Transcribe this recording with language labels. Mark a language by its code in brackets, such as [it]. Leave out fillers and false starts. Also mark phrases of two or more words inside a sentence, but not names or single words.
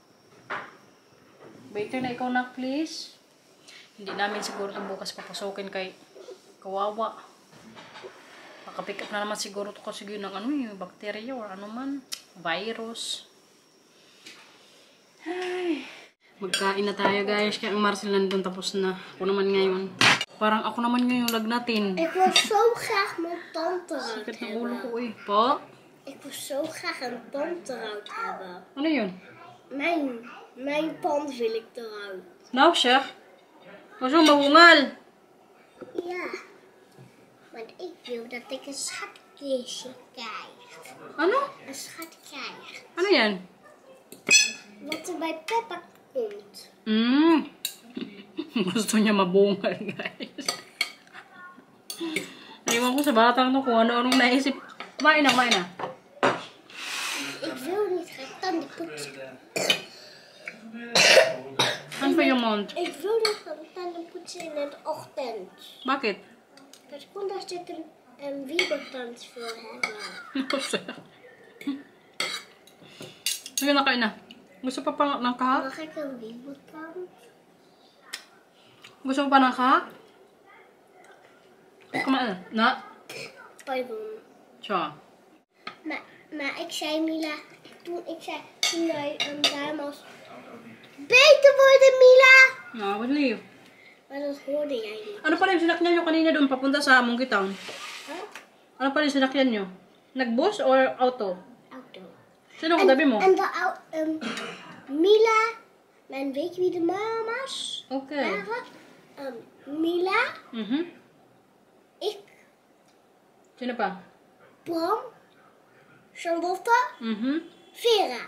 [tl] Waiter na ikaw na, please. Hindi namin siguro ito bukas papasukin kay kawawa. Makapick up na naman siguro ito kasi yun ng bacteria or man. Virus. Ay. Magkain na tayo, guys. Kaya ang Marcel nandun tapos na. Ako naman ngayon. Parang ako naman ngayon yung lagnatin. [nl] Ik wil zo graag mijn tand eruit [tl] Sakit ng ulo [nl] hebben. [tl] ko eh. Po? [nl] Ik wil zo graag een tand eruit hebben. [tl] Ano yun? [nl] Mijn tand wil ik eruit. Nou, [tl] siya. Gusto mo mabungal. Ja. [nl] Want ik wil dat ik een schatkistje krijg. [tl] Ano? [nl] Een schat krijg. [tl] Ano yan? [nl] Wat er bij Peppa komt. [tl] Gusto niya mabungal, guys. Naiwan ko sa batang to kung ano-anong naisip. Kumain na. [nl] Ik wil niet gaan tanden poetsen. [tl] Ano pa yung mond? [nl] Ik wil niet gaan tanden poetsen in de ochtend. [tl] Bakit? [nl] Dat kon daar zitten een wiebeltand voor hebben. [tl] Sige na, kain na. Gusto pa ng kahak? [nl] Mag ik een wiebeltand? [tl] Gusto mo pa ng kahak? Kumain na. [nl] Pardon. Tja. Maar ik zei Mila, toen ik zei, toen hij daar was, beter worden, Mila! Ah, wat lief. Maar dat hoorde jij niet. [tl] Ano pala yung sinakyan nyo kanina doon papunta sa Monkey Town? Huh? Ano pala yung sinakyan nyo? Nagbus or auto? Auto. Sino katabi mo? [nl] En de Mila, en weet je wie de mama's Okay. waren? Mila, ik, [tl] Sino pa? Bram, Charlotte, Vera.